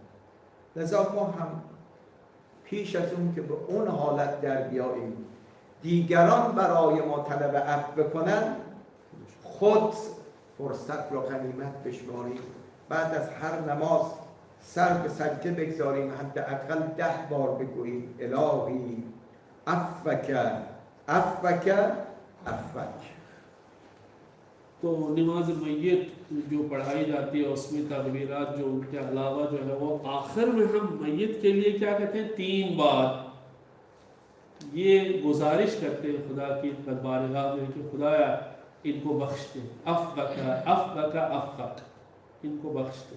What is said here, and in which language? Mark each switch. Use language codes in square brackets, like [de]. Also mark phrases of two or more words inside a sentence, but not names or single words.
[fa] لذا ما هم پیش از اون که به اون حالت در بیاییم دیگران برای ما طلب عفو بکنن، خود فرصت را غنیمت بشماریم، بعد از هر نماز سر به سجده بگذاریم، حداقل 10 بار بگوییم [ar] الهی عفک عفک عفک. [ur] تو نماز میت جو پڑھائی جاتی ہے اس میں تکبیرات جو ان کے علاوہ جو ہے وہ آخر میں ہم میت کے لیے کیا کہتے ہیں، 3 بار یہ گزارش کرتے ہیں خدا کی دربارگاہ میں کہ خدایا ان کو بخش دے, [ar] عفوك عفوك عفوك, [ur] ان کو بخش دے.